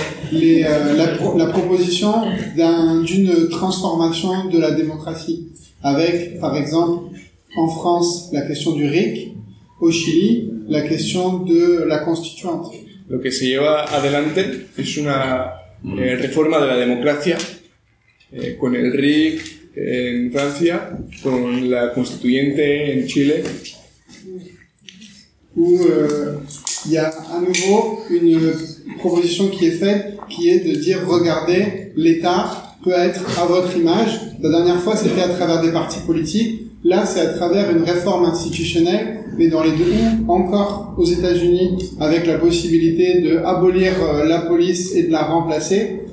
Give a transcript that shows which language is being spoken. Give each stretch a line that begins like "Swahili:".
French: la proposition d'une transformation de la démocratie avec, par exemple, en France, la question du RIC, au Chili, la question de la constituante.
Spanish: Lo que se lleva adelante es una reforma de la democracia con el RIC en Francia, con la constituyente en Chile.
French: Il y a à nouveau une proposition qui est faite, qui est de dire, regardez, l'État peut être à votre image. La dernière fois, c'était à travers des partis politiques. Là, c'est à travers une réforme institutionnelle, mais dans les deux, encore aux États-Unis, avec la possibilité de abolir la police et de la remplacer.